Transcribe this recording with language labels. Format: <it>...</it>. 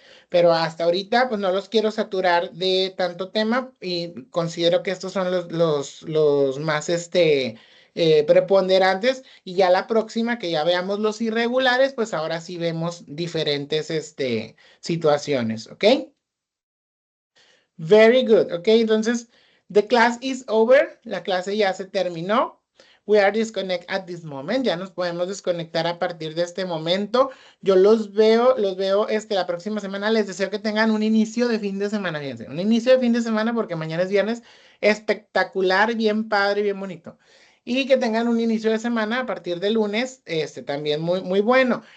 <es>Pero hasta ahorita, pues no los quiero saturar de tanto tema y considero que estos son los más, preponderantes. Y ya la próxima, que ya veamos los irregulares, pues ahora sí vemos diferentes, situaciones, ¿ok?</es> <en>Very good, ¿ok?</en> <es>Entonces,</es> <en>the class is over.</en> <es>La clase ya se terminó.</es> <en>We are disconnect at this moment.</en> <es>Ya nos podemos desconectar a partir de este momento. Yo los veo, la próxima semana. Les deseo que tengan un inicio de fin de semana, fíjense. Un inicio de fin de semana porque mañana es viernes espectacular, bien padre, bien bonito. Y que tengan un inicio de semana a partir del lunes, también muy, muy bueno.</es>